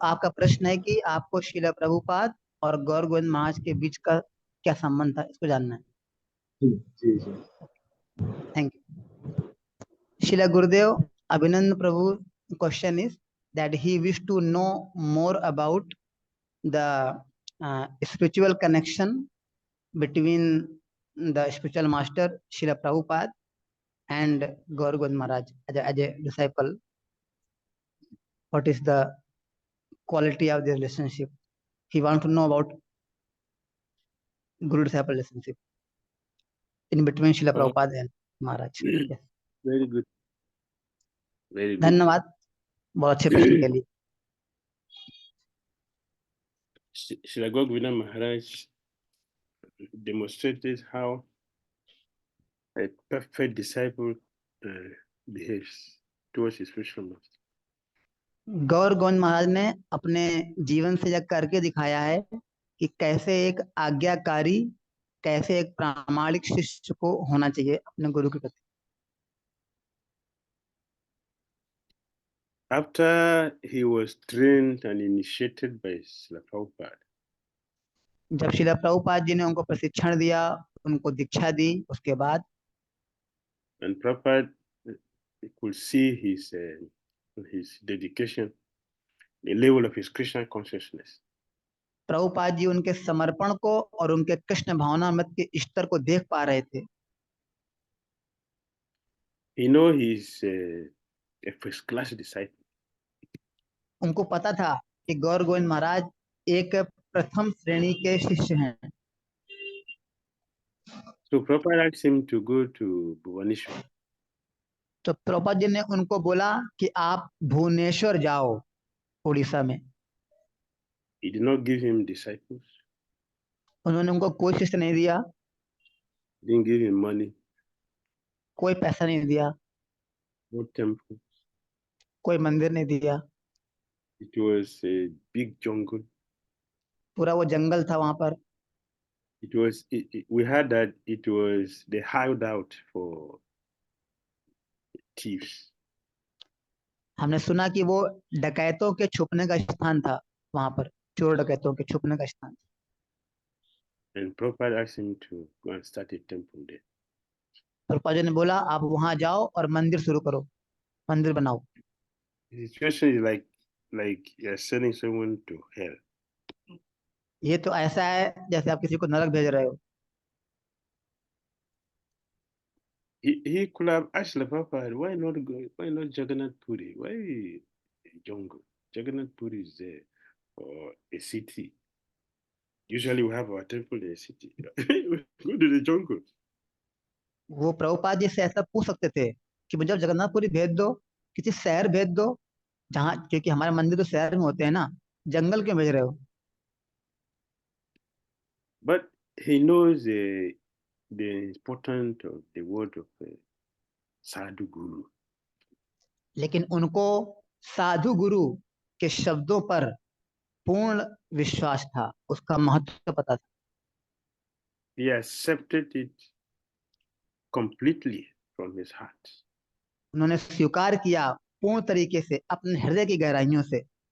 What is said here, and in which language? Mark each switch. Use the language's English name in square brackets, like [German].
[Hindi] तो आपका प्रश्न है कि आपको श्रील प्रभुपाद और गौर गोविंद महाराज के बीच का क्या संबंध था, इसको जानना है. जी जी जी, [English] Thank you. Srila Gurudev, Abhinand Prabhu question is that he wished to know more about the spiritual connection between the spiritual master Srila Prabhupada and Gaur Govind Maharaj as a disciple. What is the quality of the relationship? He wants to know about Guru disciple relationship in between Srila Prabhupada and Maharaj. Yes. Very good. Very good. [Hindi] धन्यवाद बहुत अच्छे प्रश्न के लिए. [English] Srila Gaur Govinda Maharaj demonstrated how a perfect disciple behaves towards his spiritual master. [Hindi] गौर गोविंद महाराज ने अपने जीवन से यह करके दिखाया है कि कैसे एक आज्ञाकारी, कैसे एक प्रामाणिक शिष्य को होना चाहिए अपने गुरु के प्रति. [English] After he was trained and initiated by Srila Prabhupada, [Hindi] जब श्रील प्रभुपाद जी ने उनको प्रशिक्षण दिया, उनको दीक्षा दी, उसके बाद [English] and Prabhupada could see his dedication, the level of his Krishna consciousness. [Hindi] Prabhupada ji उनके समर्पण को और उनके कृष्ण भावनामृत के स्तर को देख पा रहे थे. [English] He know he's a first class disciple. [Hindi] उनको पता था कि गौर गोविंद महाराज एक प्रथम श्रेणी के शिष्य हैं. [English] So Prabhupada asked him to go to Bhubaneswar. [Hindi] तो प्रभुपाद जी ने उनको बोला कि आप भुवनेश्वर जाओ, उड़ीसा में. [English] He did not give him disciples. [Hindi] उन्होंने उनको कोई शिष्य नहीं दिया, [English] Didn't give him money, [Hindi] कोई पैसा नहीं दिया, [English] no temple. [Hindi] कोई मंदिर नहीं दिया. [English] It was a big jungle. [Hindi] पूरा वो जंगल था वहां पर. [English] We heard that it was the hideout for thieves. [Hindi] हमने सुना कि वो डकैतों के छुपने का स्थान था, वहां पर चोर डकैतों के छुपने का स्थान. [English] And Prabhupada asked him to go and start a temple there. [Hindi] Prabhupada ji ने बोला आप वहां जाओ और मंदिर शुरू करो, मंदिर बनाओ. [English] The situation is like you're sending someone to hell. [Hindi] ये तो ऐसा है जैसे आप किसी को नरक भेज रहे हो. [English] He could have asked the Prabhupada, why not Jagannath Puri? Why a jungle? Jagannath Puri is there, or a city. Usually we have our temple in a city. Go to the jungle. [Hindi] वो प्रभुपाद जी से ऐसा पूछ सकते थे कि मुझे जगन्नाथपुरी भेज दो, किसी शहर भेज दो जहाँ, क्योंकि हमारे मंदिर तो शहर में होते हैं ना, जंगल क्यों भेज रहे हो. [English] But he knows the importance of the word of Sadhu Guru. [Hindi] लेकिन उनको साधु गुरु के शब्दों पर पूर्ण विश्वास था, उसका महत्व पता था. [English] He accepted it completely from his heart. [Hindi] उन्होंने स्वीकार किया पूर्ण तरीके से अपने हृदय की गहराइयों से,